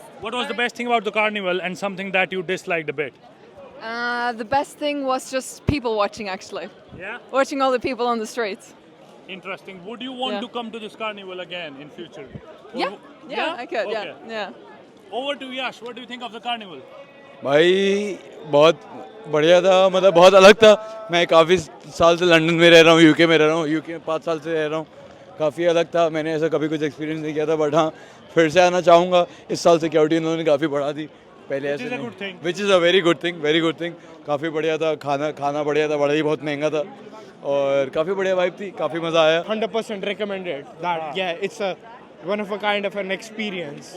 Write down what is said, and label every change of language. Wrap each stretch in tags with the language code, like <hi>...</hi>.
<en>What was the best thing about the carnival and something that you disliked a bit? The best thing was just people watching, actually. Yeah? Watching all the people on the streets. Interesting. Would you want Yeah. to come to this carnival again in future? Yeah, I could. Okay. Yeah. Over to Yash. What do you think of the carnival?</en> <hi>भाई बहुत बढ़िया था, मतलब बहुत अलग था। मैं काफ़ी साल से लंदन में रह रहा हूँ, यूके में रह रहा हूँ, यूके में 5 साल से रह रहा हूँ, काफ़ी अलग था। मैंने ऐसा कभी कुछ एक्सपीरियंस नहीं किया था, बट हाँ फिर से आना चाहूँगा। इस साल सिक्योरिटी उन्होंने काफ़ी बढ़ा दी, पहले ऐसे नहीं,</hi> <en>Which is a very good thing.</en> <hi>काफ़ी बढ़िया था, खाना बढ़िया था, बड़ा ही बहुत महंगा था, और काफ़ी बढ़िया वाइब थी, काफ़ी मज़ा आया।</hi> <en>100% recommended that. Yeah, it's a one of a kind of an experience.</en>